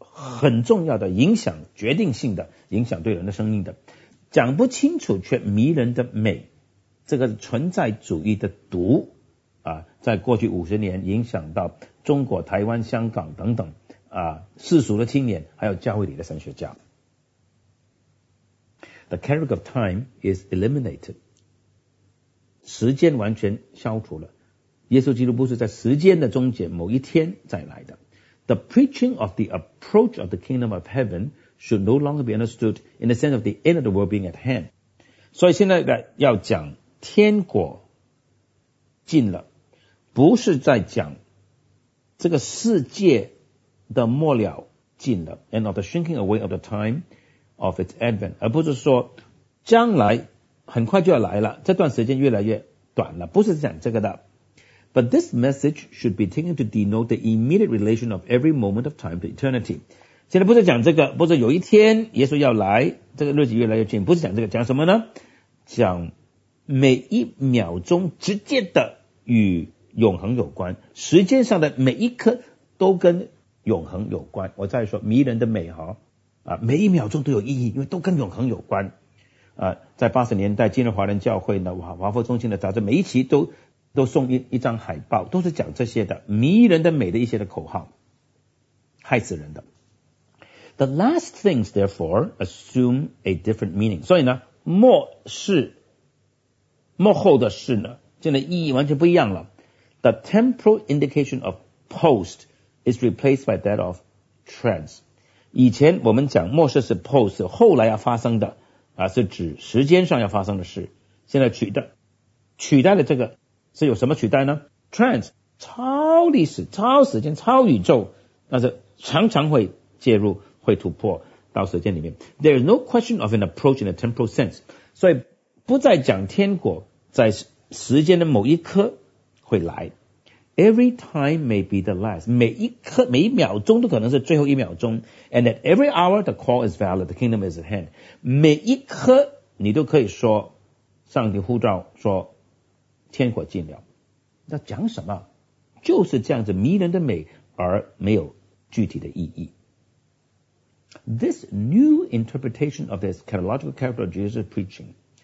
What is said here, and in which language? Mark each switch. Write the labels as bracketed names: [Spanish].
[Chinese] 很重要的影响，决定性的影响对人的生命的，讲不清楚却迷人的美，这个存在主义的毒啊，在过去50年影响到中国、台湾、香港等等啊世俗的青年，还有教会里的神学家。 [English] The character of time is eliminated. [Chinese] 时间完全消除了。耶稣基督不是在时间的终结某一天再来的。 [English] The preaching of the approach of the kingdom of heaven should no longer be understood in the sense of the end of the world being at hand. [Chinese] 所以现在要讲天国近了，不是在讲这个世界的末了近了 ， [English] and of the shrinking away of the time of its advent， [Chinese] 而不是说将来很快就要来了，这段时间越来越短了，不是讲这个的。 [English] But this message should be taken to denote the immediate relation of every moment of time to eternity. [Chinese] 现在不是讲这个，不是有一天耶稣要来，这个日子越来越近，不是讲这个，讲什么呢？讲每一秒钟直接的与永恒有关，时间上的每一刻都跟永恒有关。我再说迷人的美哈，每一秒钟都有意义，因为都跟永恒有关。在80年代进入华人教会呢，华富中心的杂志每一期都送一张海报，都是讲这些的迷人的美的一些的口号，害死人的。 [English] The last things therefore assume a different meaning. [Chinese] 所以呢，末世末后的事呢，现在意义完全不一样了。 [English] The temporal indication of post is replaced by that of trans. [Chinese] 以前我们讲末世是 post， 后来要发生的啊，是指时间上要发生的事。现在取代了这个，是有什么取代呢 ？Trans 超历史、超时间、超宇宙，但是常常会介入、会突破到时间里面。 [English] There is no question of an approach in a temporal sense. [Chinese] 所以不再讲天国在时间的某一刻会来。 [English] Every time may be the last. [Chinese] 每一刻、每一秒钟都可能是最后一秒钟。 [English] And at every hour the call is valid. The kingdom is at hand. [Chinese] 每一刻你都可以说上帝呼召说天国近了。那讲什么？就是这样子迷人的美而没有具体的意义。 [English] This new interpretation of this eschatological character of Jesus preaching.